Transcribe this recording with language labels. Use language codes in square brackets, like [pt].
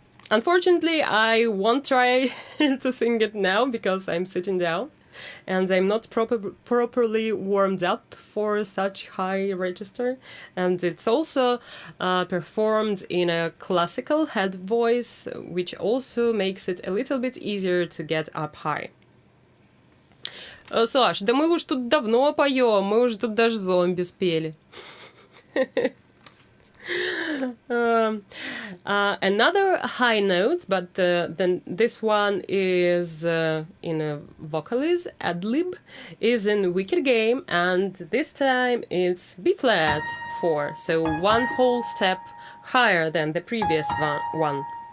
[en] Unfortunately, I won't try to sing it now because I'm sitting down and I'm not properly warmed up for such high register. And it's also performed in a classical head voice, which also makes it a little bit easier to get up high. [ru] Саш, да мы уж тут давно поем, мы уже тут даже зомби спели. [en] Another high note, but then this one is in a vocalise, ad-lib, is in Wicked Game, and this time it's B flat 4, so one whole step higher than the previous one.